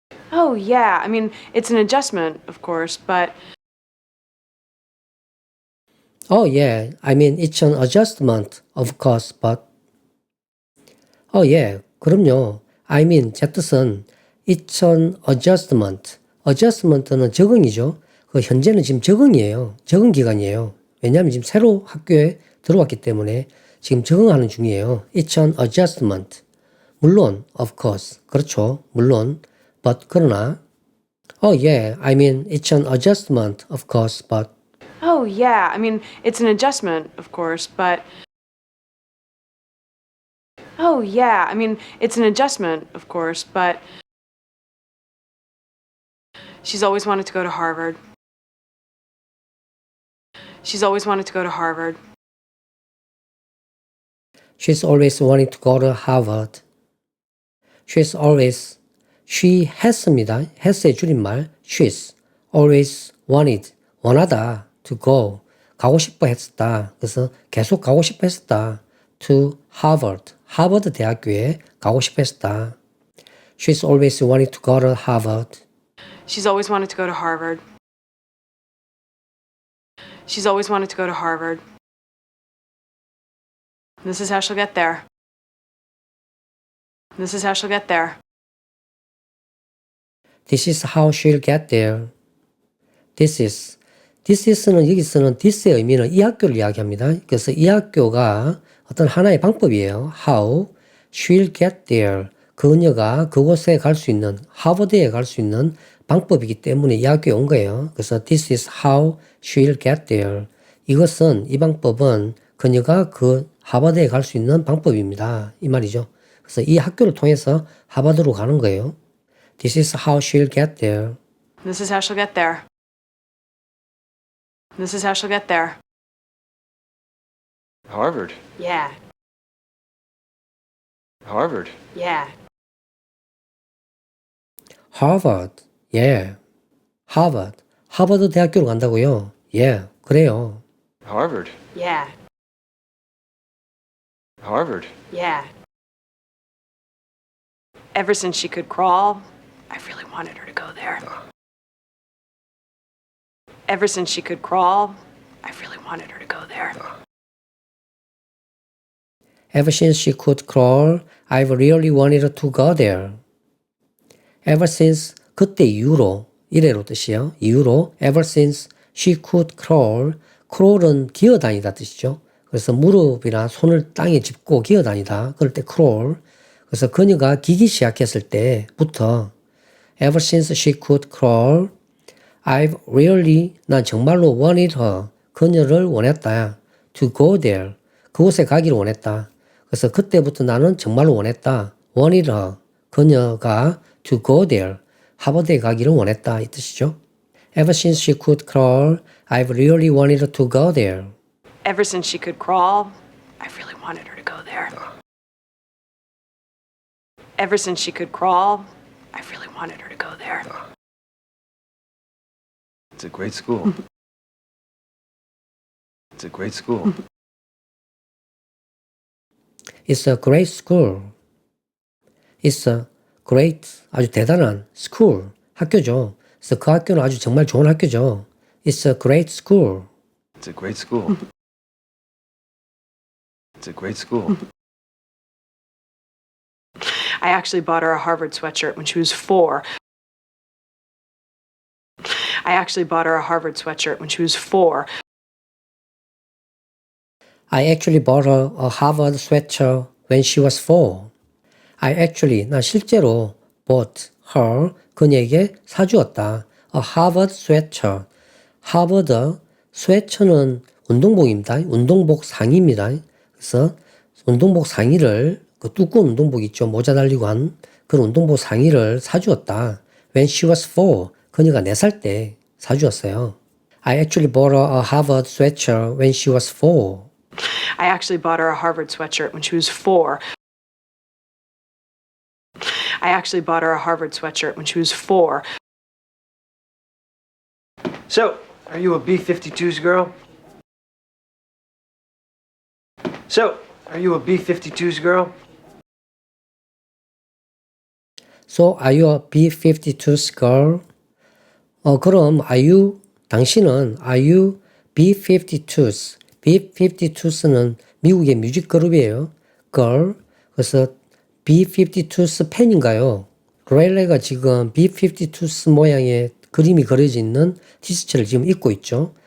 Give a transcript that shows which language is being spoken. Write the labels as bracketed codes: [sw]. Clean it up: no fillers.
[en] Oh, yeah. I mean, it's an adjustment, of course, but... Oh, yeah. I mean, it's an adjustment, of course, but... Oh, yeah. [ko] 그럼요. [en] I mean, [ko] 제 뜻은 [en] it's an adjustment. [ko] adjustment는 적응이죠. 그 현재는 지금 적응이에요. 적응 기간이에요. 왜냐하면 지금 새로 학교에 들어왔기 때문에 지금 적응하는 중이에요. [en] It's an adjustment. [ko] 물론, [en] of course. [ko] 그렇죠. 물론. [en] But, [ko] 그러나. [en] Oh, yeah. I mean, it's an adjustment, of course, but. Oh, yeah. I mean, it's an adjustment, of course, but... Oh, yeah. I mean, it's an adjustment, of course, but... She's always wanted to go to Harvard. She's always wanted to go to Harvard. She's always wanting to go to Harvard. She's always, she has입니다. has의 [ko] 줄임말, [en] she's always wanted, [ko] 원하다, [en] to go, [ko] 가고 싶어 했었다. 그래서 계속 가고 싶어 했었다. [en] to Harvard, [ko] 하버드 대학교에 가고 싶어 했었다. [en] She's always wanted to go to Harvard. She's always wanted to go to Harvard. She's always wanted to go to Harvard. This is how she'll get there. This is how she'll get there. This is how she'll get there. This is [ko] 는 여기서는 this의 의미는 이 학교를 이야기합니다. 그래서 이 학교가 어떤 하나의 방법이에요. [en] How she'll get there. [ko] 그녀가 그곳에 갈 수 있는, 하버드에 갈 수 있는 방법이기 때문에 이 학교에 온 거예요. 그래서 [en] this is how she'll get there. [ko] 이 방법은 그녀가 그 하버드에 갈 수 있는 방법입니다. 이 말이죠. 그래서 이 학교를 통해서 하버드로 가는 거예요. [en] This is how she'll get there. This is how she'll get there. This is how she'll get there. Harvard. Yeah. Harvard. Yeah. Harvard. Yeah. Harvard. [ko] 하버드 대학교로 간다고요? [en] Yeah. [ko] 그래요. [en] Harvard. Yeah. Harvard. Yeah. Ever since she could crawl, I really wanted her to go there. Ever since she could crawl, I really wanted her to go there. Ever since she could crawl, I've really wanted to go there. Ever since, [ko] 그때 이후로, 이래로 뜻이요. 이후로, [en] ever since she could crawl, [ko] crawl은 기어다니다 뜻이죠. 그래서 무릎이나 손을 땅에 짚고 기어다니다. 그럴 때 crawl. 그래서 그녀가 기기 시작했을 때부터 [en] ever since she could crawl, I've really, [ko] 난 정말로 [en] wanted her, [ko] 그녀를 원했다. [en] to go there, [ko] 그곳에 가기를 원했다. 그래서 그때부터 나는 정말로 원했다. [en] wanted her, [ko] 그녀가 [en] to go there, [ko] 하버드에 가기를 원했다. 이 뜻이죠. [en] Ever since she could crawl, I've really wanted to go there. Ever since she could crawl, I really wanted her to go there. Ever since she could crawl, I really wanted her to go there. It's a great school. It's a great school. It's a great school. It's a great, [ko] 아주 대단한 [en] school, [ko] 학교죠. 그래서 그 학교는 아주 정말 좋은 학교죠. [en] It's a great school. It's a great school. It's a great school. I actually bought her a Harvard sweatshirt when she was 4. I actually bought her a Harvard sweatshirt when she was 4. I actually bought her a Harvard sweater when she was 4. I actually, [ko] 난 실제로 [en] bought her, [ko] 그녀에게 사주었다. [en] A Harvard sweater. [ko] 하버드 스웨터는 운동복입니다. 운동복 상의입니다. 그래서 운동복 상의를, 그 두꺼운 운동복 있죠. 모자 달리고 한 그런 운동복 상의를 사주었다. [en] When she was 4. [ko] 그녀가 4살 때 사주었어요. [en] I actually bought her a Harvard sweater when she was 4. I actually bought her a Harvard sweatshirt when she was 4. I actually bought her a Harvard sweatshirt when she was 4. So, are you a B-52s girl? So, are you a B-52s girl? So, are you a B-52s girl? [ko] 그럼, 당신은, [en] are you B-52s? [ko] B-52s는 미국의 뮤직 그룹이에요. girl. 그래서 B-52s 팬인가요? 레일레가 지금 B-52s 모양의 그림이 그려져 있는 티셔츠를 지금 입고 있죠.